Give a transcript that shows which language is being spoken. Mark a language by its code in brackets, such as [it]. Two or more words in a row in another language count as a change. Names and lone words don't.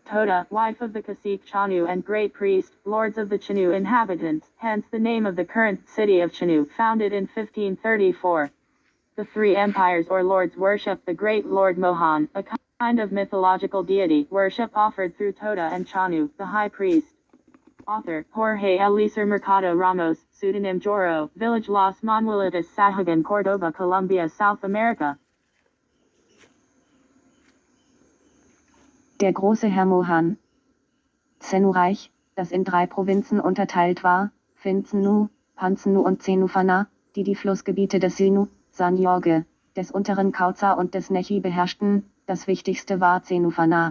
[en] Toda, wife of the cacique Chanu and great priest, lords of the Chanu inhabitants, hence the name of the current city of Chanu, founded in 1534. The three empires or lords worship the great Lord Mohan, a kind of mythological deity, worship offered through Toda and Chanu, the high priest. Author, Jorge Eliezer Mercado Ramos, pseudonym Joro, Village Los Manuelitos Sahagan, Córdoba, Colombia, South America. [de] Der große Herr Mohan. Zenu-Reich, das in 3 Provinzen unterteilt war, Finzenu, Panzenu und Zenufana, die die Flussgebiete des Sinu, San Jorge, des unteren Kauza und des Nechi beherrschten, das wichtigste war Zenufana.